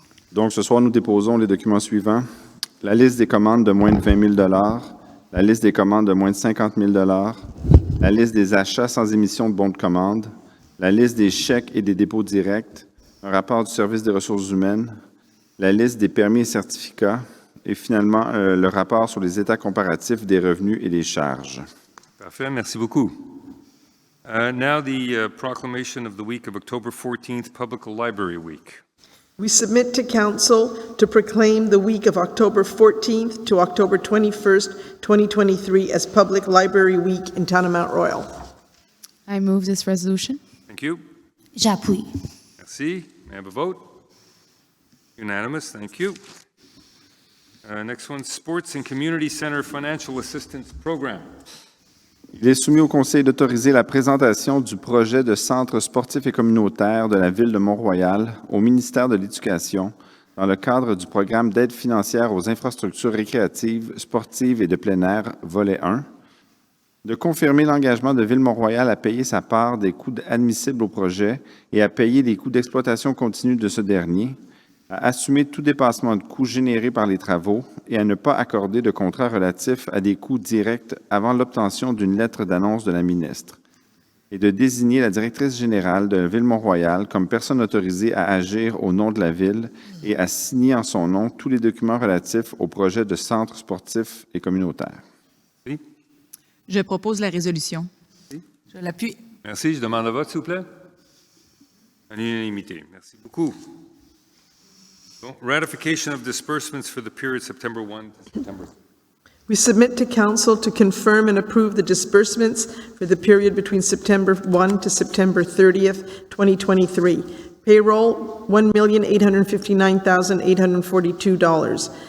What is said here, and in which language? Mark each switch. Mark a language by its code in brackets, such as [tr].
[fr] Donc, ce soir, nous déposons les documents suivants. La liste des commandes de moins de 20 000 la liste des commandes de moins de 50 000 la liste des achats sans émission de bons de commande, la liste des chèques et des dépôts directs, un rapport du service des ressources humaines, la liste des permis et certificats, et finalement, le rapport sur les états comparatifs des revenus et des charges. Parfait, merci beaucoup. [en] Now the proclamation of the week of October 14th, Public Library Week. We submit to Council to proclaim the week of October 14th to October 21st, 2023 as Public Library Week in town of Mount Royal. I move this resolution. Thank you. [fr] J'appuie. [en] Merci. May I have a vote? Unanimous, thank you. Next one, Sports and Community Center Financial Assistance Program. [fr] Il est soumis au Conseil d'autoriser la présentation du projet de centre sportif et communautaire de la Ville de Mont-Royal au ministère de l'Éducation dans le cadre du programme d'aide financière aux infrastructures récréatives, sportives et de plein air, volet 1, de confirmer l'engagement de Ville-Mont-Royal à payer sa part des coûts admissibles au projet et à payer les coûts d'exploitation continue de ce dernier, à assumer tout dépassement de coûts générés par les travaux et à ne pas accorder de contrat relatif à des coûts directs avant l'obtention d'une lettre d'annonce de la ministre, et de désigner la directrice générale de Ville-Mont-Royal comme personne autorisée à agir au nom de la Ville et à signer en son nom tous les documents relatifs au projet de centre sportif et communautaire. Oui. Je propose la résolution. Oui. Je l'appuie. Merci. Je demande le vote, s'il vous plaît. À l'unanimité. Merci beaucoup. [en] Bon, ratification of disbursements for the period September 1 to September. We submit to Council to confirm and approve the disbursements for the period between September 1 to September 30th, 2023. Payroll, $1,859,842.